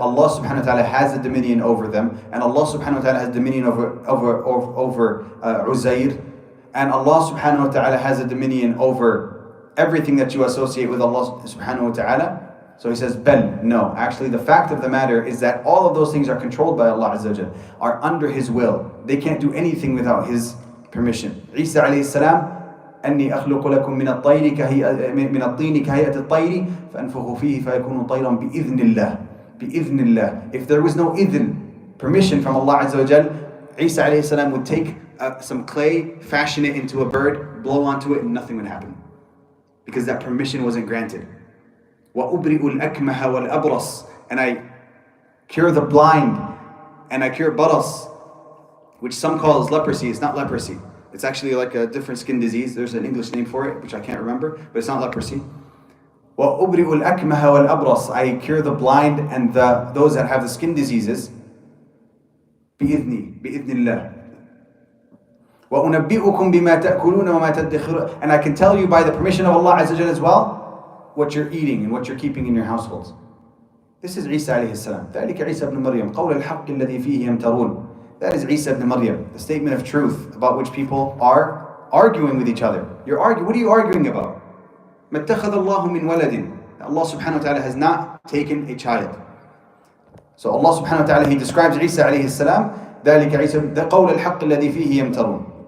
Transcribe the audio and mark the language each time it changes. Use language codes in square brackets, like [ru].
[en] Allah subhanahu wa ta'ala has a dominion over them, and Allah subhanahu wa ta'ala has dominion over Uzair, and Allah subhanahu wa ta'ala has a dominion over everything that you associate with Allah subhanahu wa ta'ala. So he says, Bel, no. Actually, the fact of the matter is that all of those things are controlled by Allah Azza wa Jal, are under His will. They can't do anything without His permission. [ar] Isa alayhi salam, أني أخلق لكم من الطين كهيئة الطير فأنفخ فيه فيكون طيرا بإذن الله. [en] If there was no idhn, permission from Allah Azza wa Jal, Isa alayhi salam would take some clay, fashion it into a bird, blow onto it, and nothing would happen. Because that permission wasn't granted. [ar] وَأُبْرِئُ الْأَكْمَهَ وَالْأَبْرَصِ, [en] and I cure the blind, and I cure baras, which some call as leprosy. It's not leprosy. It's actually like a different skin disease. There's an English name for it, which I can't remember, but it's not leprosy. [ar] وَأُبْرِئُ الْأَكْمَهَ وَالْأَبْرَصِ, [en] I cure the blind and those that have the skin diseases. [ar] بِإِذْنِ اللَّهِ. وَأُنَبِّئُكُمْ بِمَا تَأْكُلُونَ وَمَا تَدَّخِرُونَ, [en] and I can tell you by the permission of Allah Azza wa Jalla as well, what you're eating and what you're keeping in your households. This is Isa alayhi salam. [ar] ذَلِكَ عِيسَى ibn Maryam قَوْلَ الْحَقِّ الَّذِي فِيهِ يَمْتَرُونَ. [en] That is Isa ibn Maryam, the statement of truth about which people are arguing with each other. What are you arguing about? [ar] مَا اتَّخَذَ اللَّهُ مِنْ وَلَدٍ. [en] Allah subhanahu wa ta'ala has not taken a child. So Allah subhanahu wa ta'ala, He describes Isa alayhi salam, [ar] ذَلِكَ عِيسَى [en] the [ar] قَوْلَ الْحَقِّ الَّذِي فِيهِ يَمْتَرُونَ.